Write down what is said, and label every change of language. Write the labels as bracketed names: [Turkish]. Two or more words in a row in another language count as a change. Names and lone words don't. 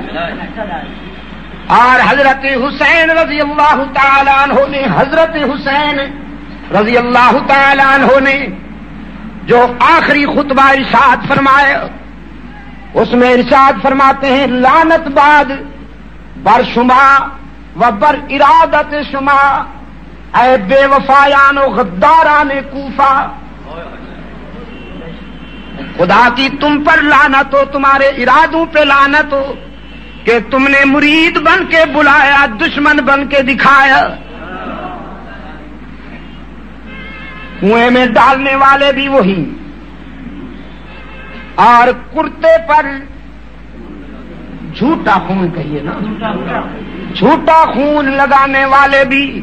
[Urdu] اور حضرت حسین رضی اللہ تعالیٰ عنہ نے، حضرت حسین رضی اللہ تعالیٰ عنہ نے جو آخری خطبہ ارشاد فرمائے، اس میں ارشاد فرماتے ہیں [Persian] لعنت بعد بر شما و بر ارادت شما اے بے وفایان و غداران کوفہ، [Urdu] خدا کی تم پر لعنت ہو، تمہارے ارادوں پہ لعنت ہو کہ تم نے مرید بن کے بلایا، دشمن بن کے دکھایا۔ کنویں میں ڈالنے والے بھی وہی، اور کرتے پر جھوٹا خون کہیے نا، جھوٹا خون لگانے والے بھی